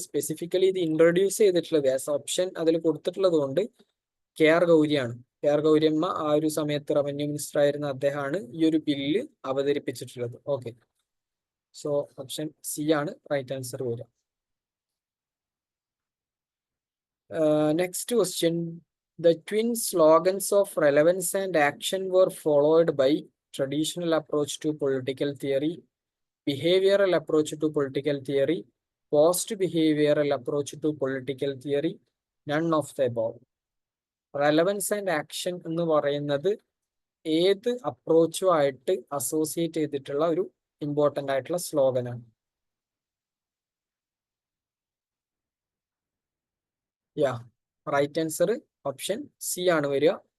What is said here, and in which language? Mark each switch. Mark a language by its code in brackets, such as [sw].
[ml] Specifically ഇത് introduce ചെയ്തിട്ടുള്ളത് as option അതിൽ കൊടുത്തിട്ടുള്ളത് കൊണ്ട് KR ഗൗരിയാണ്. KR ഗൗരിയമ്മ ആ ഒരു സമയത്ത് റവന്യൂ മിനിസ്റ്റർ ആയിരുന്ന അദ്ദേഹമാണ് ഈ ഒരു bill അവതരിപ്പിച്ചിട്ടുള്ളത്. Okay, [en] so option C [ml] ആണ് റൈറ്റ് ആൻസർ വരിക. [en] Next question. The twin slogans of relevance and action were followed by traditional approach to political theory, behavioral approach to political theory, post-behavioral approach to political theory, none of the above. [ml] Relevance and action എന്ന് പറയുന്നത് ഏത് അപ്രോച്ചുമായിട്ട് associate ചെയ്തിട്ടുള്ള ഒരു important ആയിട്ടുള്ള സ്ലോഗനാണ്. Right answer option C ആണ് വരിക.